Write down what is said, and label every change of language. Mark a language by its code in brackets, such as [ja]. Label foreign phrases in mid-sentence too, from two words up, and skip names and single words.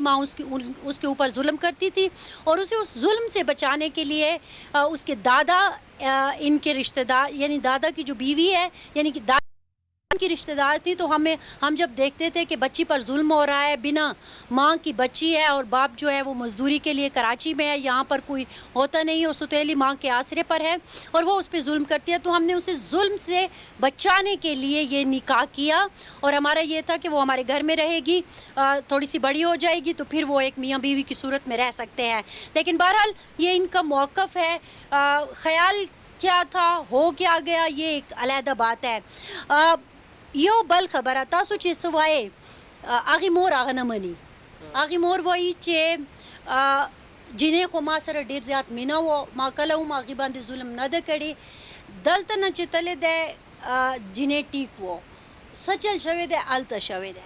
[ur] ماں اس کے اوپر ظلم کرتی تھی، اور اسے اس ظلم سے بچانے کے لیے اس کے دادا، ان کے رشتہ دار، یعنی دادا کی جو بیوی ہے، یعنی کہ دادا کی رشتہ دار تھی، تو ہم جب دیکھتے تھے کہ بچی پر ظلم ہو رہا ہے، بنا ماں کی بچی ہے اور باپ جو ہے وہ مزدوری کے لیے کراچی میں ہے، یہاں پر کوئی ہوتا نہیں اور ستیلی ماں کے آسرے پر ہے اور وہ اس پہ ظلم کرتی ہے، تو ہم نے اسے ظلم سے بچانے کے لیے یہ نکاح کیا. اور ہمارا یہ تھا کہ وہ ہمارے گھر میں رہے گی، تھوڑی سی بڑی ہو جائے گی تو پھر وہ ایک میاں بیوی کی صورت میں رہ سکتے ہیں. لیکن بہرحال یہ ان کا موقف ہے. خیال کیا تھا، ہو کیا گیا، یہ ایک علیحدہ بات ہے. [ps] یو بل خبره تاسو چې سوای هغې مور هغه نه مني. هغې مور وایي چې جنې خو ما سره ډېر زیات مینه وه، ما کله هم هغې باندې ظلم نه ده کړی، دلته نه چې تللی دی جنې ټیک وو، څه چل شوی دی هلته شوی دی.